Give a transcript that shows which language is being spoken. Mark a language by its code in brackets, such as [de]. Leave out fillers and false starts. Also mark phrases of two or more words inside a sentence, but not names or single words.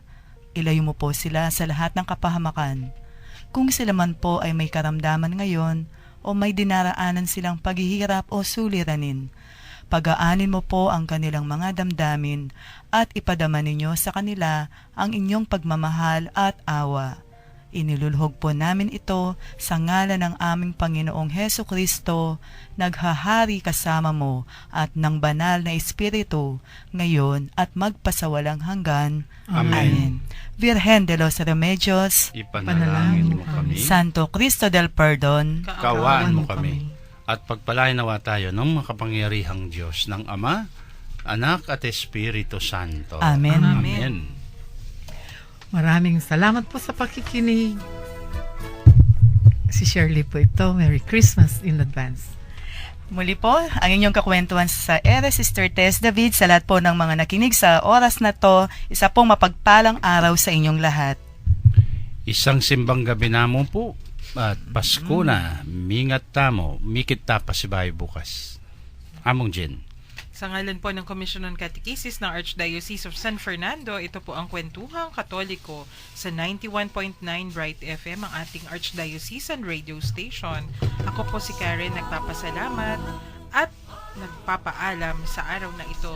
[tl] Ilayo mo po sila sa lahat ng kapahamakan. Kung sila man po ay may karamdaman ngayon, o may dinaraanan silang paghihirap o suliranin, pagaanin mo po ang kanilang mga damdamin at ipadama ninyo sa kanila ang inyong pagmamahal at awa. Inilulhog po namin ito sa ngalan ng aming Panginoong Heso Kristo, naghahari kasama mo at ng banal na Espiritu, ngayon at magpasawalang hanggan. Amen. Virgen de los Remedios, Ipanalangin mo kami. Santo Cristo del Perdon, Kawaan mo kami. At pagpalain nawa tayo ng makapangyarihang Diyos ng Ama, Anak at Espiritu Santo. Amen. Amen. Maraming salamat po sa pakikinig. Si Shirley po ito. [en] Merry Christmas in advance. [tl] Muli po, ang inyong kakwentuhan sa Ere Sister Tess David, sa lahat po ng mga nakinig sa oras na to, isa pong mapagpalang araw sa inyong lahat. Isang simbang gabi namo po at Pasko na, [pam] mingat tamo, mikit tapasibay bukas. Among Jen. [tl] Sa ngalan po ng Commission on Catechesis ng Archdiocese of San Fernando, ito po ang Kwentuhang Katoliko sa 91.9 Bright FM, ang ating Archdiocesan radio station. Ako po si Karen, nagpapasalamat at nagpapaalam sa araw na ito.